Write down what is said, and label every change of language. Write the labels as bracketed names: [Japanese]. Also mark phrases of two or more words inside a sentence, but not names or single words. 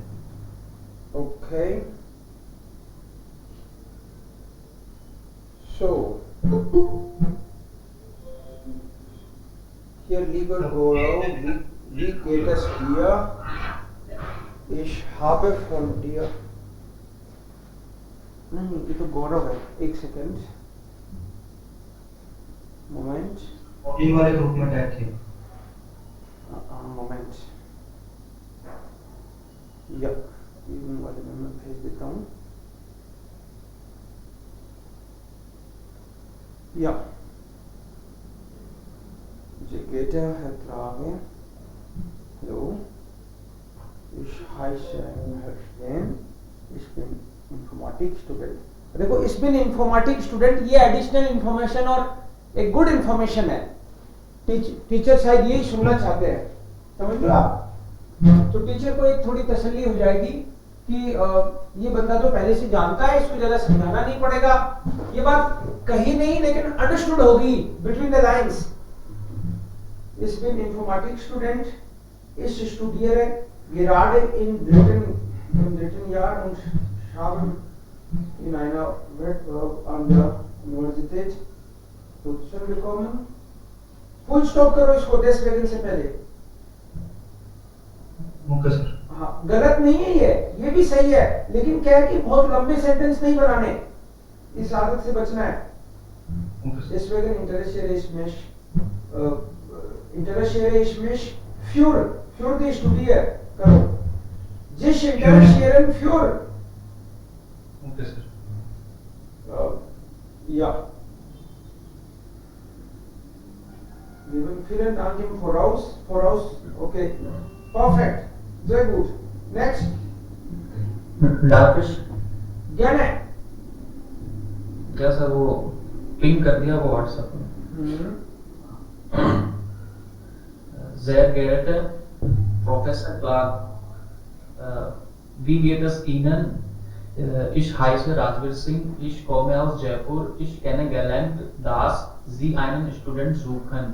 [English] okay so [German] hier lieber Gaurav, wie geht es dir? Ich habe von dir [Hindi] नहीं ये तो गौरव है, एक [English] second moment [Hindi] इन वाले ग्रुप में टैग थे। मोमेंट या इन वाले में मैं भेज देता हूँ या [German] Sehr geehrter Herr Klage, hallo, ich heiße Herr Stein, ich bin Informatik-Student. देखो ich bin Informatik-Student, [Hindi] ये [English] additional information [Hindi] और एक [English] good information [Hindi] है, टीचर शायद यही सुनना चाहते हैं, समझ लो आप। तो टीचर को एक थोड़ी तसल्ली हो जाएगी कि ये बंदा तो पहले से जानता है, इसको ज्यादा समझाना नहीं पड़ेगा, ये बात कही नहीं लेकिन अंडरस्टूड होगी [English] between the lines. [German] Ich bin Informatik-Student, ich studiere gerade im dritten Jahr und habe in einer Wettbewerb an der Universität Position bekommen. [English] Full stop [Hindi] करो इसको 10 सेकंड से पहले। [English] okay sir. [Hindi] हाँ गलत नहीं है ये भी सही है, लेकिन क्या है कि बहुत लंबे सेंटेंस नहीं बनाने, इस आदत से बचना है। [German] Deswegen interessiere ich mich für die Studie करो, sich interessieren für [English] okay sir. [German] ja vielen Dank im Voraus, okay, perfekt, sehr gut, next darf ich gerne [Hindi] क्या सर वो पिंग कर दिया वो व्हाट्सएप में। [German] Sehr geehrter Professor Clark, wie geht es Ihnen? Ich heiße Rajveer Singh, ich komme aus Jaipur. Ich kenne gelernt, dass Sie einen Student suchen.